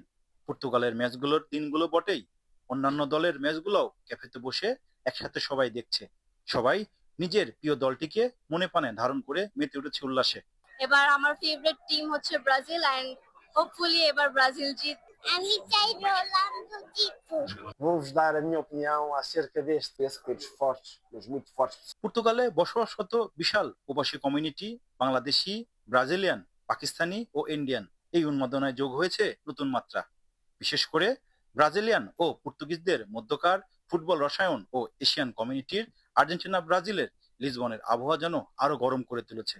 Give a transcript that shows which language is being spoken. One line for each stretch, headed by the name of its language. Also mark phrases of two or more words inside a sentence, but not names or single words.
Bangla: পর্তুগালের ম্যাচগুলোর দিনগুলো বটেই, অন্যান্য দলের ম্যাচগুলোও ক্যাফেতে বসে একসাথে সবাই দেখছে। সবাই নিজের প্রিয় দলটিকে মনে প্রাণে ধারণ করে মেতে উঠেছে উল্লাসে। এবার আমার
English: favorite team
Bangla: হচ্ছে ব্রাজিল,
English: and hopefully
Bangla: এবার ব্রাজিল জিত। আমি চাই রোনাল্ডো জিতুক।
Portuguese: Vou-vos dar a minha opinião acerca deste clubes fortes, mas muito fortes.
Bangla: পর্তুগালে বসবাসরত বিশাল প্রবাসী কমিউনিটি, বাংলাদেশি, ব্রাজিলিয়ান, পাকিস্তানি ও ইন্ডিয়ান, এই উন্মাদনায় যোগ হয়েছে নতুন মাত্রা। বিশেষ করে ব্রাজিলিয়ান ও পর্তুগিজদের মধ্যকার ফুটবল রসায়ন ও এশিয়ান কমিউনিটির আর্জেন্টিনা ব্রাজিলের লিসবনের আবহাওয়া যেন আরো গরম করে তুলেছে।